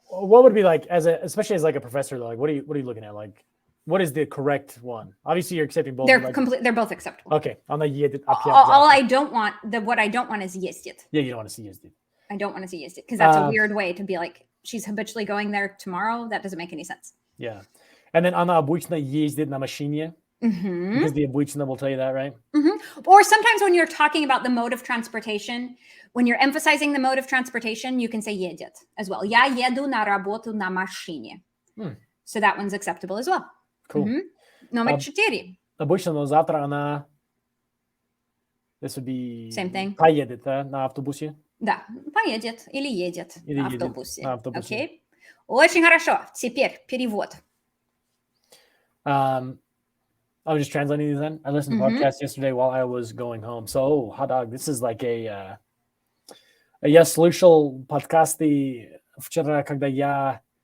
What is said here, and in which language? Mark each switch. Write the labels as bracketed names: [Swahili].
[English] What would be like, especially as like a professor, like what are you looking at? Like, what is the correct one? Obviously, you're accepting both. They're both acceptable. [Russian] Okay. Она едет опять [English] All I don't want, what I don't want is ездит. Yeah, you don't want to see [Russian] ездит. [English] I don't want to see [Russian] ездит [English] because that's a weird way to be like, she's habitually going there tomorrow. That doesn't make any sense. Yeah. And then [Russian] она обычно ездит на машине. [English] Because the [Russian] обычно [English] will tell you that, right? Or sometimes when you're talking about the mode of transportation, when you're emphasizing the mode of transportation, you can say [Russian] едет [English] as well. [Russian] Я еду на работу на машине. [English] So that one's acceptable as well. Cool. [Russian] Номер 4. Обычно, но завтра она... [English] This would be... Same thing. [Russian] Поедет, да, на автобусе? Да, поедет или едет на автобусе. На автобусе. Окей. Очень хорошо. Теперь перевод. [English] I was just translating these then. I listened to the podcast yesterday while I was going home. So, hot dog, this is like a... [Russian] Я слышал подкасты вчера, когда я...